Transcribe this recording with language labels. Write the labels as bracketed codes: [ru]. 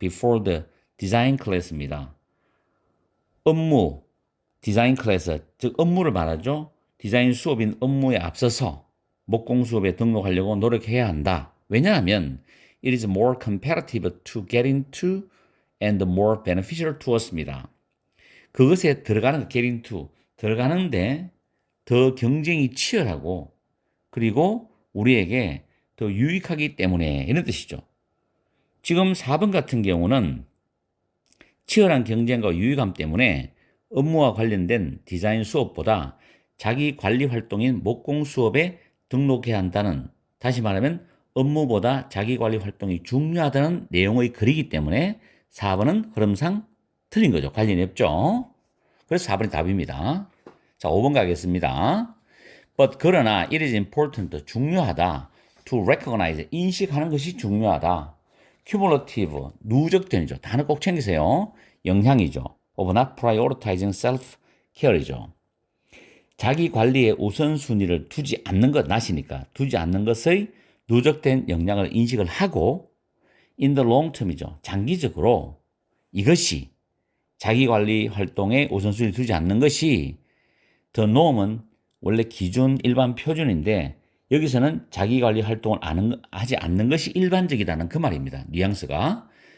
[en] before the design class입니다. [ko] 업무, 디자인 클래스, 즉 업무를 말하죠. 디자인 수업인 업무에 앞서서 목공 수업에 등록하려고 노력해야 한다. 왜냐하면 [en] it is more competitive to get into and more beneficial to us입니다. [ko] 그것에 들어가는 get into, 들어가는데 더 경쟁이 치열하고 그리고 우리에게 더 유익하기 때문에 이런 뜻이죠. 지금 4번 같은 경우는 치열한 경쟁과 유익함 때문에 업무와 관련된 디자인 수업보다 자기 관리 활동인 목공 수업에 등록해야 한다는, 다시 말하면 업무보다 자기 관리 활동이 중요하다는 내용의 글이기 때문에 4번은 흐름상 틀린 거죠. 관련이 없죠. 그래서 4번이 답입니다. 자, 5번 가겠습니다. [en] But [ko] 그러나 [en] it is important, [ko] 중요하다. [en] To recognize, [ko] 인식하는 것이 중요하다. cumulative, 누적된이죠. 단어 꼭 챙기세요. 영향이죠. [en] of not prioritizing self-care이죠. [ko] 자기 관리에 우선순위를 두지 않는 것, 나시니까 두지 않는 것의 누적된 영향을 인식을 하고 [en] in the long term [ko] 이죠. 장기적으로 이것이 자기 관리 활동에 우선순위를 두지 않는 것이 the norm은 원래 기준, 일반, 표준인데 여기서는 자기 관리 활동을 하지 않는 것이 일반적이라는 그 말입니다. 뉘앙스가.